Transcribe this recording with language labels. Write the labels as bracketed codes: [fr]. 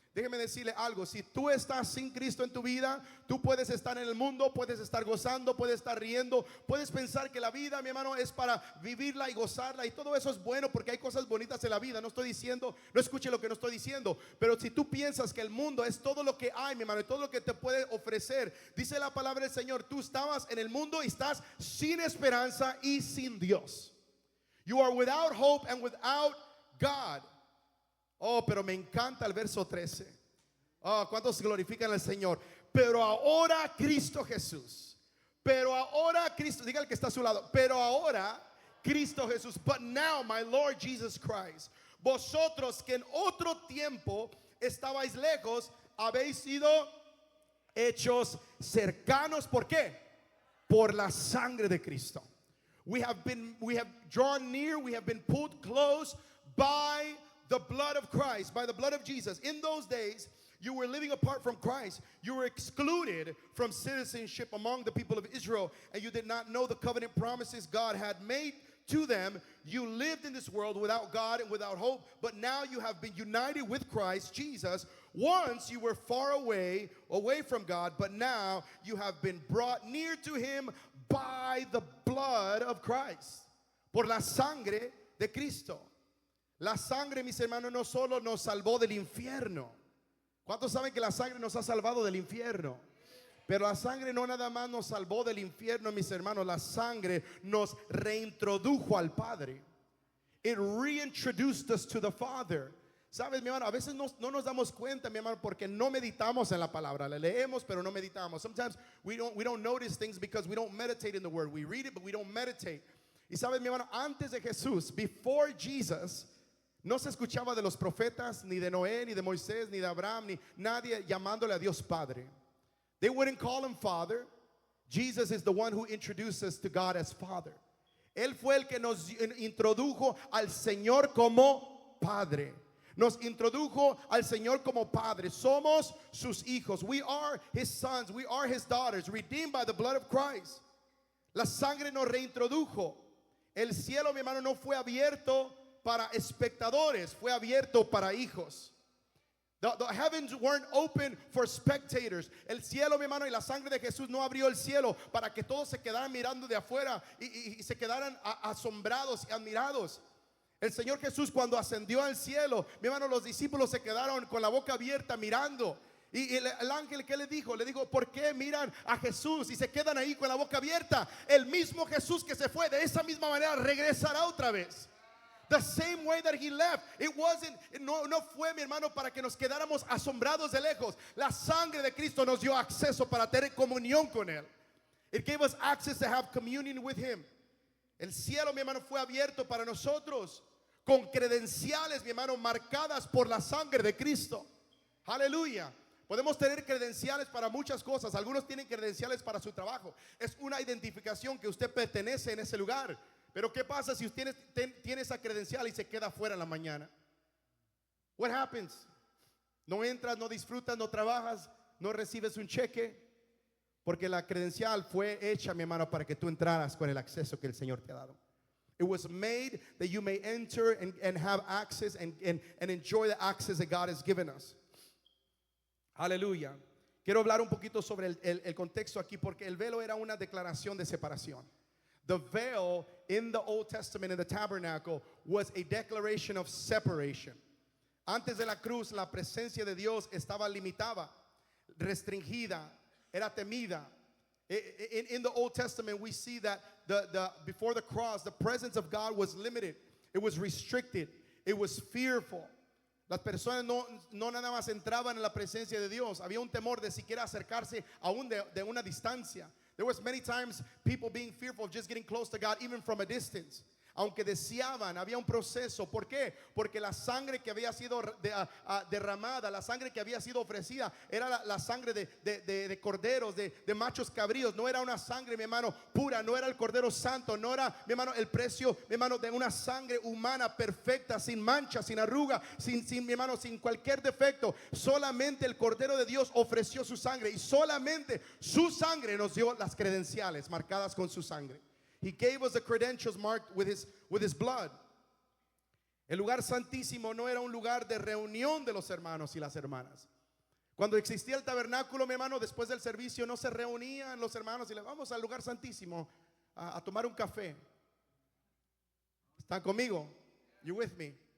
[es] Déjeme decirle algo, si tú estás sin Cristo en tu vida, tú puedes estar en el mundo, puedes estar gozando, puedes estar riendo, puedes pensar que la vida, mi hermano, es para vivirla y gozarla, y todo eso es bueno porque hay cosas bonitas en la vida. No estoy diciendo, no escuche lo que no estoy diciendo, pero si tú piensas que el mundo es todo lo que hay, mi hermano, y todo lo que te puede ofrecer, dice la palabra del Señor, tú estabas en el mundo y estás sin esperanza y sin Dios. [en] You are without hope and without God. [es] Oh, pero me encanta el verso 13. Oh, ¿cuántos glorifican al Señor? Pero ahora Cristo Jesús. Pero ahora Cristo, diga el que está a su lado. Pero ahora Cristo Jesús. [en] But now my Lord Jesus Christ. [es] Vosotros que en otro tiempo estabais lejos, habéis sido hechos cercanos. ¿Por qué? Por la sangre de Cristo. [en] We have drawn near, we have been pulled close by the blood of Christ, by the blood of Jesus. In those days, you were living apart from Christ. You were excluded from citizenship among the people of Israel, and you did not know the covenant promises God had made to them. You lived in this world without God and without hope, but now you have been united with Christ Jesus. Once you were far away from God, but now you have been brought near to Him by the blood of Christ. [es] Por la sangre de Cristo. La sangre, mis hermanos, no solo nos salvó del infierno. ¿Cuántos saben que la sangre nos ha salvado del infierno? Pero la sangre no nada más nos salvó del infierno, mis hermanos. La sangre nos reintrodujo al Padre. [en] It reintroduced us to the Father. [es] ¿Sabes, mi hermano? A veces no nos damos cuenta, mi hermano, porque no meditamos en la palabra. La leemos, pero no meditamos. [en] Sometimes we don't notice things because we don't meditate in the Word. We read it, but we don't meditate. [es] Y sabes, mi hermano, antes de Jesús, [en] before Jesus, [es] no se escuchaba de los profetas, ni de Noé, ni de Moisés, ni de Abraham, ni nadie llamándole a Dios Padre. [en] They wouldn't call him Father. Jesus is the one who introduced us to God as Father. [es] Él fue el que nos introdujo al Señor como Padre. Nos introdujo al Señor como Padre. Somos sus hijos. [en] We are His sons. We are His daughters, redeemed by the blood of Christ. [es] La sangre nos reintrodujo. El cielo, mi hermano, no fue abierto para espectadores, fue abierto para hijos. [en] The heavens weren't open for spectators. [es] El cielo, mi hermano, y la sangre de Jesús no abrió el cielo para que todos se quedaran mirando de afuera y se quedaran asombrados y admirados. El Señor Jesús, cuando ascendió al cielo, mi hermano, los discípulos se quedaron con la boca abierta mirando. Y el ángel, ¿qué le dijo? Le dijo, ¿por qué miran a Jesús y se quedan ahí con la boca abierta? El mismo Jesús que se fue, de esa misma manera regresará otra vez. [en] The same way that He left. It wasn't, [es] no fue, mi hermano, para que nos quedáramos asombrados de lejos. La sangre de Cristo nos dio acceso para tener comunión con Él. [en] It gave us access to have communion with Him. [es] El cielo, mi hermano, fue abierto para nosotros con credenciales, mi hermano, marcadas por la sangre de Cristo. Aleluya. Podemos tener credenciales para muchas cosas. Algunos tienen credenciales para su trabajo. Es una identificación que usted pertenece en ese lugar. Pero ¿qué pasa si usted tiene esa credencial y se queda fuera en la mañana? [en] What happens? [es] No entras, no disfrutas, no trabajas, no recibes un cheque. Porque la credencial fue hecha, mi hermano, para que tú entraras con el acceso que el Señor te ha dado. [en] It was made that you may enter and have access and enjoy the access that God has given us. [es] Aleluya. Quiero hablar un poquito sobre el contexto aquí, porque el velo era una declaración de separación. [en] The veil in the Old Testament in the tabernacle was a declaration of separation. [es] Antes de la cruz, la presencia de Dios estaba limitada, restringida, era temida. [en] In the Old Testament, we see that before the cross, the presence of God was limited. It was restricted. It was fearful. [es] Las personas no nada más entraban en la presencia de Dios. Había un temor de siquiera acercarse aún de una distancia. There was many times people being fearful of just getting close to God, even from a distance. Aunque deseaban, había un proceso. ¿Por qué? Porque la sangre que había sido derramada, la sangre que había sido ofrecida, era la sangre de corderos, de machos cabríos. No era una sangre, mi hermano, pura. No era el cordero santo. No era, mi hermano, el precio, mi hermano, de una sangre humana perfecta, sin mancha, sin arruga, mi hermano, sin cualquier defecto. Solamente el cordero de Dios ofreció su sangre, y solamente su sangre nos dio las credenciales marcadas con su sangre. [en] He gave us the credentials marked with his blood. [es] El lugar santísimo no era un lugar de reunión de los hermanos y las hermanas. Cuando existía el tabernáculo, mi hermano, después del servicio no se reunían los hermanos y le vamos al lugar santísimo a tomar un café. ¿Están conmigo? [en] You with me?